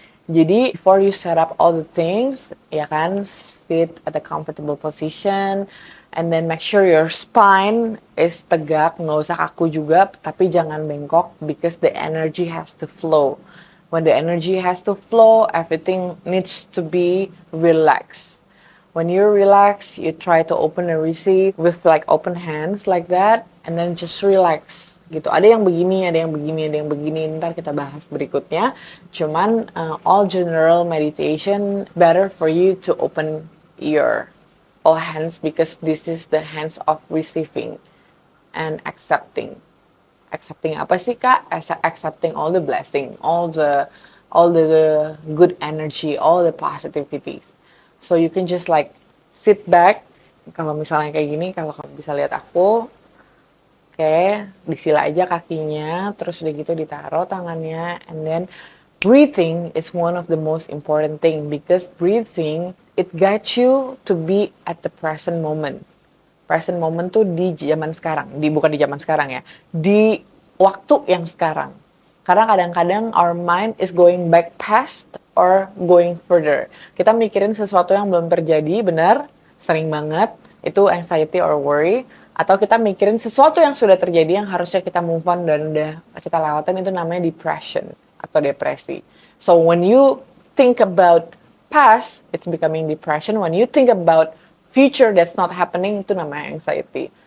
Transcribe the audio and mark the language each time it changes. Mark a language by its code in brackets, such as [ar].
[en] Jadi before you set up all the things, [id] ya kan, [en] sit at a comfortable position, and then make sure your spine is [id] tegak, nggak usah kaku juga, tapi jangan bengkok [en] because the energy has to flow. When the energy has to flow, everything needs to be relaxed. When you're relaxed, you try to open and receive with like open hands like that, and then just relax gitu. [id] Ada yang begini, ada yang begini, ada yang begini. Ntar kita bahas berikutnya. [en] Cuman all general meditation better for you to open your all hands because this is the hands of receiving and accepting. Accepting [id] apa sih Kak? [en] Accepting all the blessing, all the good energy, all the positivities. So you can just like sit back. [id] Kalau misalnya kayak gini, kalau kamu bisa lihat aku, oke, disila aja kakinya, terus udah gitu ditaruh tangannya, [en] and then breathing is one of the most important thing because breathing it guides you to be at the present moment. [id] Present moment tuh di zaman sekarang, bukan di zaman sekarang ya, di waktu yang sekarang. Karena kadang-kadang [en] our mind is going back past or going further. [id] Kita mikirin sesuatu yang belum terjadi, benar, sering banget, itu anxiety or worry. Atau kita mikirin sesuatu yang sudah terjadi yang harusnya kita move on dan udah kita lewatin, itu namanya depression atau depresi. [en] So when you think about past, it's becoming depression. When you think about future that's not happening, [id] itu namanya [en] anxiety.